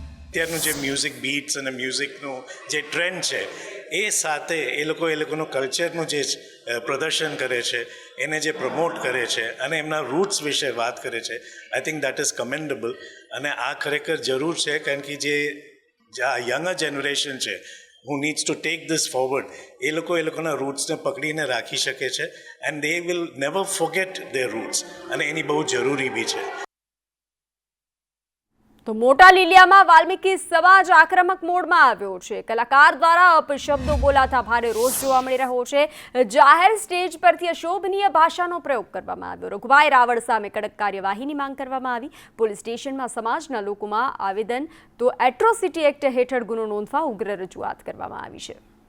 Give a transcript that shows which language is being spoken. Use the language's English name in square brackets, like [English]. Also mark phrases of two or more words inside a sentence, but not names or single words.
[Gujarati] અત્યારનું જે [English] music beats [Gujarati] અને મ્યુઝિકનું જે ટ્રેન્ડ છે એ સાથે એ લોકોનું કલ્ચરનું જે પ્રદર્શન કરે છે, એને જે પ્રમોટ કરે છે અને એમના રૂટ્સ વિશે વાત કરે છે, [English] I think that is commendable. [Gujarati] અને આ ખરેખર જરૂર છે, કારણ કે જે [English] younger generation [Gujarati] છે [English] who needs to take this forward, [Gujarati] એ લોકોના રૂટ્સને પકડીને રાખી શકે છે એન્ડ [English] they will never forget their roots, [Gujarati] અને એની બહુ જરૂરી બી છે. તો મોટા લીલિયામાં વાલ્મીકી સમાજ આક્રમક મોડમાં આવ્યો છે. કલાકાર દ્વારા અપશબ્દો બોલાતા ભારે રોષ જોવા મળી રહ્યો છે. જાહેર સ્ટેજ પરથી અશોભનીય ભાષાનો પ્રયોગ કરવામાં આવ્યો. રઘુભાઈ રાવળ સામે કડક કાર્યવાહીની માંગ કરવામાં આવી. પોલીસ સ્ટેશનમાં સમાજના લોકોમાં આવેદન તો એટ્રોસિટી એક્ટ હેઠળ ગુનો નોંધવા ઉગ્ર રજૂઆત કરવામાં આવી છે.